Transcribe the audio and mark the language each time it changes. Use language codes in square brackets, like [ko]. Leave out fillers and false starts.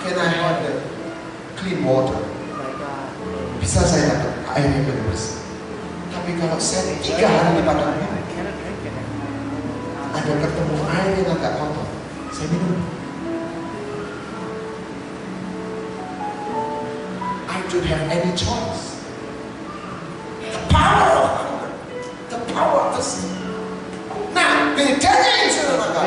[en] can I have the clean water? if I got, [id] Bisa saya dapat air yang lebih bersih. Tapi kalau saya 3 hari di padang, [en] I cannot drink it. [id] ada ketemu air yang agak kotor, saya minum. [en] I don't have any choice. The power of hunger, the power of thirst. [id] Nah, bedanya yang saya katakan,